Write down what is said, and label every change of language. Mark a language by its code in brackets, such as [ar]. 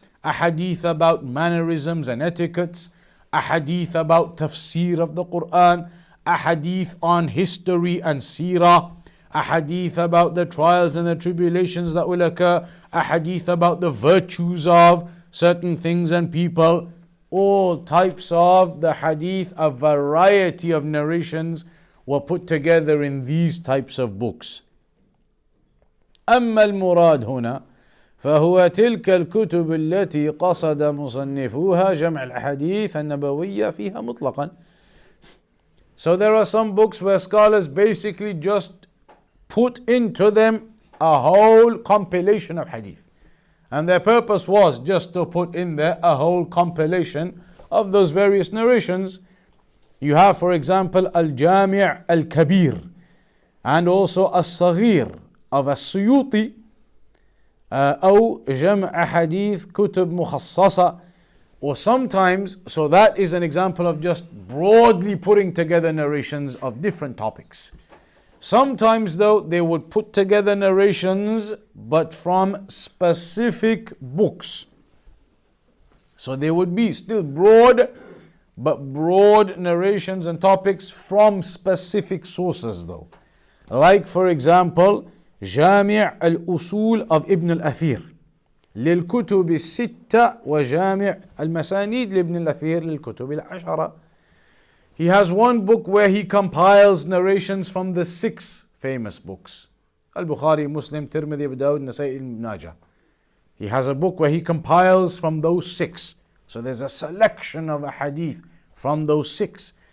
[en] A hadith about mannerisms and etiquettes, a hadith about tafsir of the Quran, a hadith on history and seerah, a hadith about the trials and the tribulations that will occur, a hadith about the virtues of certain things and people. All types of the hadith, a variety of narrations were put together in these types of books. [ar] أما المراد هنا فهو تلك الكتب التي قصد مصنفوها جمع الأحاديث النبوية فيها مطلقا. [en] So there are some books where scholars basically just put into them a whole compilation of hadith. And their purpose was just to put in there a whole compilation of those various narrations. You have, for example, Al-Jami' Al-Kabir and also Al-Saghir of Al-Suyuti, [ar] أو جمع أحاديث كتب مخصصة. [en] Or sometimes, so that is an example of just broadly putting together narrations of different topics. Sometimes though, they would put together narrations but from specific books. So they would be still broad, but broad narrations and topics from specific sources though. Like for example, [ar] جامع الأصول of Ibn al-Athir للكتب الستة وجامع المسانيد لابن الأثير للكتب العشرة. [en] He has one book where he compiles narrations from the 6 famous books: Al-Bukhari, Muslim, Tirmidhi, Abu Dawud, Nasa'i, Ibn Majah. He has a book where he compiles from those 6. So there's a selection of a hadith from those 6.